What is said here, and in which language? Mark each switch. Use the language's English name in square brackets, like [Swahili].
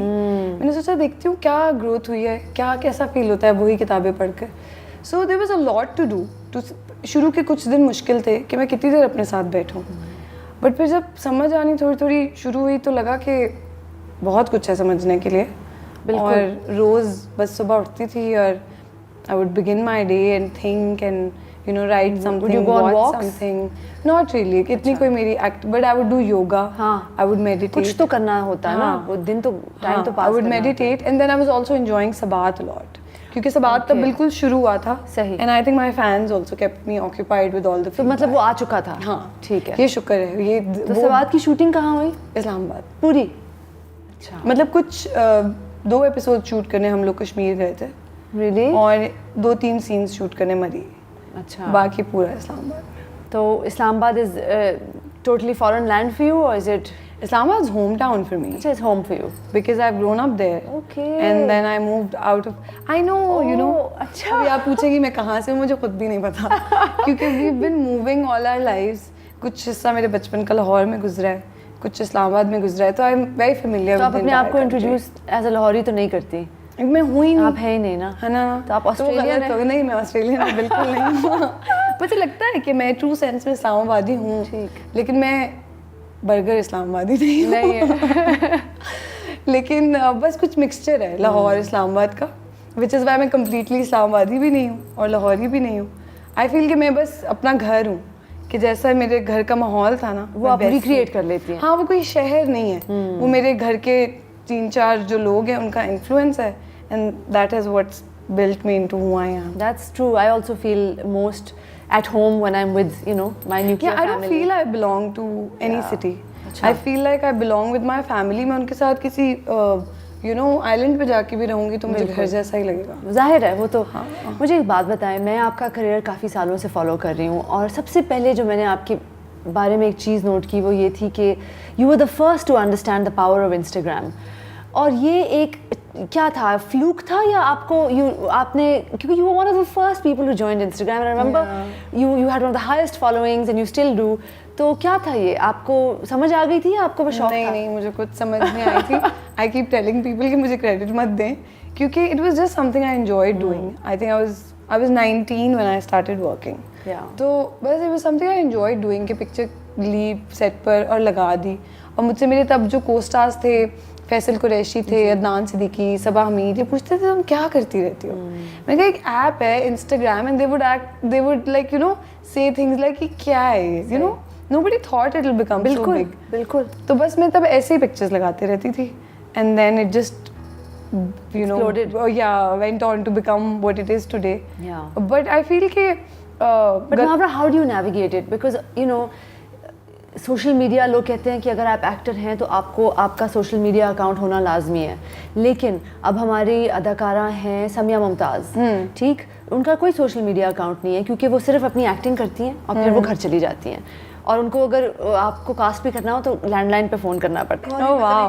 [Urdu] میں نے سوچا دیکھتی ہوں کیا گروتھ ہوئی ہے, کیسا فیل ہوتا ہے وہی کتابیں پڑھ کر. [English] So there was a lot to do. [Urdu] شروع کے کچھ دن مشکل تھے کہ میں کتنی دیر اپنے ساتھ بیٹھوں, بٹ پھر جب سمجھ آنی تھوڑی شروع ہوئی تو لگا کہ بہت کچھ ہے سمجھنے کے لیے. اور روز بس صبح اٹھتی تھی اور [English] I would begin my day and think and write something, watch something. Not really. [Urdu] اتنی کوئی میری [English] but I would do yoga. I would meditate. [Urdu] کچھ تو کرنا ہوتا ہے نا, وہ دن تو ٹائم تو پاس. [English] I would meditate and then I was also enjoying Sabat a lot. [Urdu] کیونکہ سبات تب بالکل شروع ہوا تھا. [English] And I think my fans also kept me occupied with all the. [Urdu] تو مطلب وہ آ چکا تھا. ہاں ٹھیک ہے, یہ شکر ہے. یہ تو سبات کی شوٹنگ کہاں ہوئی؟ اسلام آباد پوری. اچھا, مطلب کچھ 2 ایپیسوڈ شوٹ کرنے ہم لوگ کشمیر گئے تھے. [English] Really? [Urdu] اور 2-3 سینس شوٹ کرنے مری. اچھا, باقی پورا اسلام آباد. [English] تو Islamabad is totally foreign land for you or is it? Islam Abad is hometown for me. It's home for you because I've grown up there. Okay. And then I moved out of. I know, [Urdu] اچھا. ابھی آپ پوچھیں گی میں کہاں سے ہوں, مجھے خود بھی نہیں پتا کیونکہ [English] we've been moving all our lives. [Urdu] کچھ حصہ میرے بچپن کا لاہور میں گزرا ہے, کچھ اسلام آباد میں گزرا ہے, تو [English] I'm very familiar with. [Urdu] تو آپ اپنے آپ کو انٹروڈیوس ایز اے لاہوری تو نہیں کرتی؟ میں ہوں ہی نہیں. آپ ہے ہی نہیں نا, ہے نا. تو آپ آسٹریلین ہیں؟ نہیں, میں آسٹریلین ہوں بالکل نہیں. مجھے لگتا ہے کہ میں ٹرو سینس میں اسلام آبادی ہوں, لیکن میں برگر اسلام آبادی نہیں ہے. لیکن بس کچھ مکسچر ہے لاہور اسلام آباد کا, [English] which is why [Urdu] میں کمپلیٹلی اسلام آبادی بھی نہیں ہوں اور لاہوری بھی نہیں ہوں. آئی فیل کہ میں بس اپنا گھر ہوں, کہ جیسا میرے گھر کا ماحول تھا نا وہ آپ ریکریٹ کر لیتی ہیں. ہاں, وہ کوئی شہر نہیں ہے, وہ میرے گھر کے 3-4 جو لوگ ہیں ان کا انفلوئنس ہے, [English] and that is what's built me into who I am. That's true. I also feel most at home when I'm with my nuclear family. I don't feel I belong to any city. I feel like I belong with my family. [Urdu] میں ان کے ساتھ کسی island پہ جا کے بھی رہوں گی تو مجھے گھر جیسا ہی لگے گا. ظاہر ہے وہ تو. مجھے ایک بات بتائیں, میں آپ کا کریئر کافی سالوں سے فالو کر رہی ہوں, اور سب سے پہلے جو میں نے آپ کے بارے میں ایک چیز نوٹ کی وہ یہ تھی کہ [English] You are the first to understand the power of Instagram. [Urdu] اور یہ ایک کیا تھا, فلوک تھا یا آپ کو آپ نے, [English] کیونکہ you one of the first people who joined Instagram, I remember you had one of the highest followings and you still do. [Urdu] تو کیا تھا یہ, آپ کو سمجھ آ گئی تھی یا آپ کو شوق؟ نہیں, مجھے کچھ سمجھ نہیں آئی تھی. [English] I keep telling people [Urdu] کہ مجھے کریڈٹ مت دیں, کیونکہ [English] It was just something I enjoyed doing. I think I was 19 when I started working. [Urdu] تو بس [English] it was something I enjoyed doing, [Urdu] کہ پکچر لی سیٹ پر اور لگا دی. اور مجھ سے میرے تب جو کو اسٹارز تھے, فیصل قریشی تھے, عدنان صدیقی, صبا حمید, یہ پوچھتے تھے تم کیا کرتی رہتی ہو. میں نے کہا ایک ایپ ہے Instagram, [English] and they would like say things like [Urdu] کہ کیا ہے یہ, [English] nobody thought it will become so big. [Urdu] بالکل. تو بس میں تب ایسے ہی پکچرز لگاتے رہتی تھی, [English] and then it just exploded. Went on to become what it is today. Yeah. But I feel کہ but Muhabra, how do you navigate it? [Urdu] Because social media, لوگ کہتے ہیں کہ اگر آپ ایکٹر ہیں تو آپ کا سوشل میڈیا اکاؤنٹ ہونا لازمی ہے, لیکن اب ہماری اداکارہ ہیں سمیہ ممتاز, ٹھیک, ان کا کوئی سوشل میڈیا اکاؤنٹ نہیں ہے کیونکہ وہ صرف اپنی ایکٹنگ کرتی ہیں اور پھر وہ گھر چلی جاتی ہیں, اور ان کو اگر آپ کو کاسٹ بھی کرنا ہو تو لینڈ لائن پہ فون کرنا پڑتا ہے.